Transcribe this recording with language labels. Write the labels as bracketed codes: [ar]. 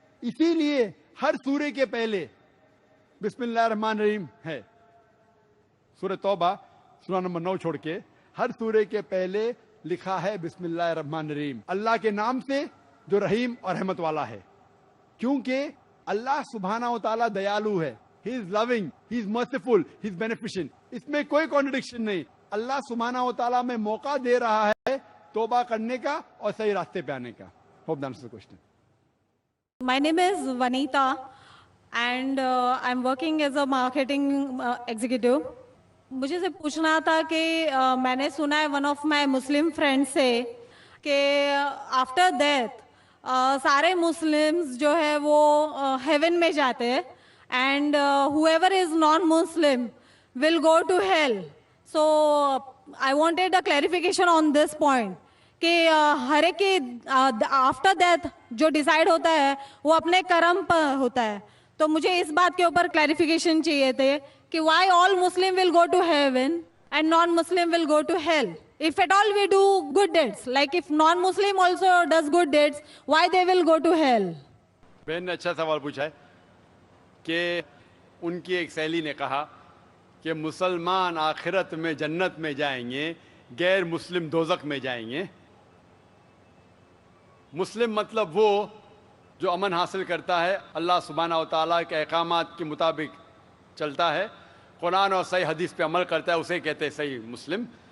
[ur] اسی لیے ہر سورے کے پہلے بسم اللہ الرحمن الرحیم ہے. سورہ توبہ سورہ نمبر 9 چھوڑ کے ہر سورے کے پہلے لکھا ہے بسم اللہ الرحمن الرحیم، اللہ کے نام سے جو رحیم اور رحمت والا ہے. کیونکہ اللہ سبحانہ و تعالیٰ دیالو ہے. [en] He is loving, he is merciful, he is beneficent. [ur] اس میں کوئی کانٹرڈکشن نہیں. اللہ سبحانہ و تعالیٰ میں موقع دے رہا ہے توبہ کرنے کا اور صحیح راستے پہ آنے کا. [en] Hope that answers the question. My name is Vanita and I'm working as a marketing executive. [ur] مجھے سے پوچھنا تھا کہ میں نے سنا ہے [en] one of my Muslim friends [ur] سے کہ after death سارے مسلمز جو ہے وہ heaven میں جاتے ہیں [en] and whoever is non-Muslim will go to hell. So I wanted a clarification on this point [ur] کہ ہر ایک کی آفٹر ڈیتھ جو ڈیسائیڈ ہوتا ہے وہ اپنے کرم پر ہوتا ہے. تو مجھے اس بات کے اوپر کلیریفیکیشن چاہیے تھے کہ [en] Why all Muslim will go to heaven and non Muslim will go to hell. If at all we do good deeds, like if non-Muslim also does good deeds, why they will go to hell? [ur] بہن نے اچھا سوال پوچھا ہے کہ ان کی ایک سہیلی نے کہا کہ مسلمان آخرت میں جنت میں جائیں گے، غیر مسلم دوزخ میں جائیں گے. مسلم مطلب وہ جو امن حاصل کرتا ہے، اللہ سبحانہ و تعالیٰ کے احکامات کے مطابق چلتا ہے، قرآن اور صحیح حدیث پہ عمل کرتا ہے، اسے کہتے ہیں صحیح مسلم.